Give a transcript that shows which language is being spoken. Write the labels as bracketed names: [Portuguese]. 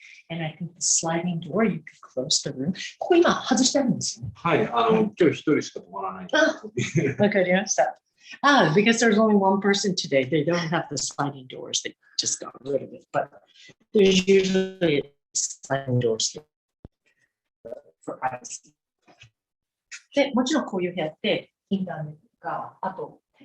[English] And I think the sliding door, you could close the room. [Japanese] ここ今外してあるんですよね。はい、今日一人しか泊まらない。わかりました。 [English] Because there's only one person today, they don't have the sliding doors. They just got rid of it. But there's usually sliding doors for privacy. [Japanese] で、もちろんこういう部屋ってインターネットが、あと